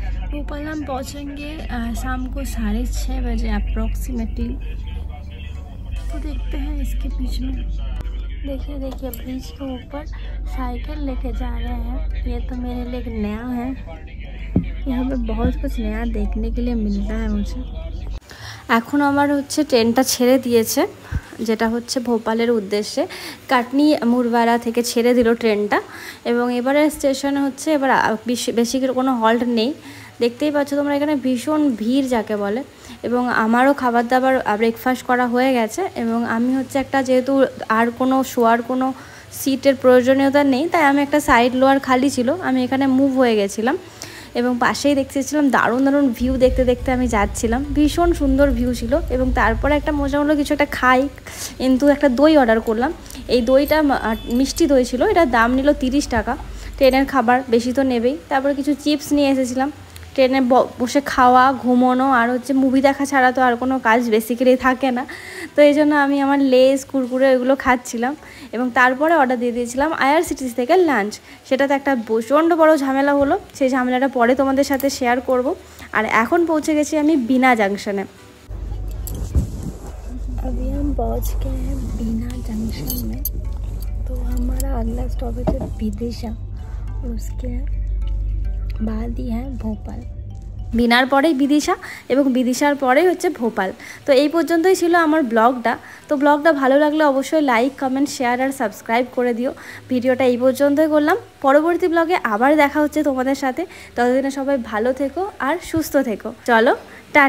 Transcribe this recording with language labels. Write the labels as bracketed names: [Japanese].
[Hindi] भोपाल हम पहुँचेंगे शाम को 6:30 बजे अप्रॉक्सीमेटली। तो देखते हैं इसके बीच में, देखिए ब्रिज के ऊपर साइकिल लेके जा रहे हैं, ये तो मेरे लिए एक नया है। यहाँ पे बहुत कुछ नया देखने के लिए मिलता है मुझे। [Bangla] এখন আমার হচ্ছে ট্রেনটা ছেড়ে দিয়েছে, যেটা হচ্ছে ভোপালের উদ্দেশ্যে। কাটনি মুরবারা থেকে ছেড়ে দিল ট্রেনটা এবং এবারে স্টেশনে হচ্ছে এবার বেশি কোনো হল্ট নেই। দেখতেই পাচ্ছ তোমরা এখানে ভীষণ ভিড় যাকে বলে। এবং আমারও খাবার দাবার ব্রেকফাস্ট করা হয়ে গেছে এবং আমি হচ্ছে একটা, যেহেতু আর কোনো শোয়ার কোনো সিটের প্রয়োজনীয়তা নেই তাই আমি একটা সাইড লোয়ার খালি ছিল, আমি এখানে মুভ হয়ে গেছিলাম এবং পাশেই দেখতেছিলাম দারুণ দারুণ ভিউ দেখতে দেখতে আমি যাচ্ছিলাম, ভীষণ সুন্দর ভিউ ছিল। এবং তারপরে একটা মজা হলো কিছু একটা খাই, কিন্তু একটা দই অর্ডার করলাম। এই দইটা মিষ্টি দই ছিল, এটার দাম নিল 30 টাকা। ট্রেনের খাবার বেশি তো নেবেই। তারপরে কিছু চিপস নিয়ে এসেছিলাম। ট্রেনে বসে খাওয়া, ঘুমোনো আর হচ্ছে মুভি দেখা ছাড়া তো আর কোনো কাজ বেসিক্যালি থাকে না, তো এই জন্য আমি আমার লেস কুরকুরে এগুলো খাচ্ছিলাম। এবং তারপরে অর্ডার দিয়ে দিয়েছিলাম আইআরসিটিসি থেকে লাঞ্চ। সেটাতে একটা প্রচণ্ড বড় ঝামেলা হলো, সেই ঝামেলাটা পরে তোমাদের সাথে শেয়ার করব। আর এখন পৌঁছে গেছি আমি বিনা জংশনে। [Hindi] अभी हम पहुँच गए हैं बीना जंक्शन में, तो हमारा अगला स्टॉपेज है विदिशा और उसके बाद ही है भोपाल। [Bangla] বিনার পরেই বিদিশা এবং বিদিশার পরেই হচ্ছে ভোপাল। তো এই পর্যন্তই ছিল আমার ব্লগটা। তো ব্লগটা ভালো লাগলে অবশ্যই লাইক, কমেন্ট, শেয়ার আর সাবস্ক্রাইব করে দিও। ভিডিওটা এই পর্যন্তই করলাম, পরবর্তী ব্লগে আবার দেখা হচ্ছে তোমাদের সাথে। ততদিনে সবাই ভালো থেকো আর সুস্থ থেকো। চলো টাটা।